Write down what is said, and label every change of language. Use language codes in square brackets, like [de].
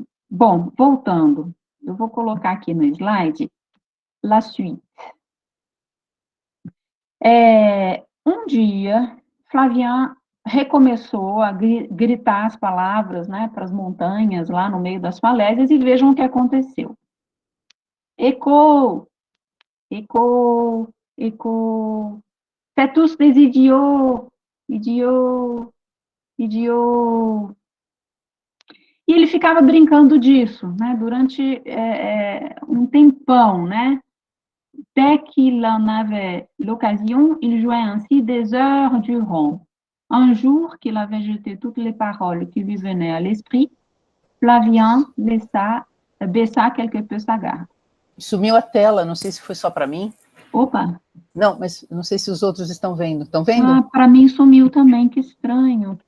[pt] Bom, voltando, eu vou colocar aqui no slide [fr] la suite. [pt] Um dia, Flavian recomeçou a gritar as palavras, né, para as montanhas, lá no meio das falésias, e vejam o que aconteceu. [fr] Écho, écho, écho, c'est tous des idiots, idiot, idiot. [pt] E ele ficava brincando disso, né, durante um tempão, né? [fr] Dès qu'il en avait l'occasion, il jouait ainsi des heures durant. Un jour qu'il avait jeté toutes les paroles qui lui venaient à l'esprit, Flavien baissa quelque peu sa garde. [pt] Sumiu a tela, não sei se foi só para mim. Opa! Não, mas não sei se os outros estão vendo. Estão vendo? Ah, para mim sumiu também, que estranho.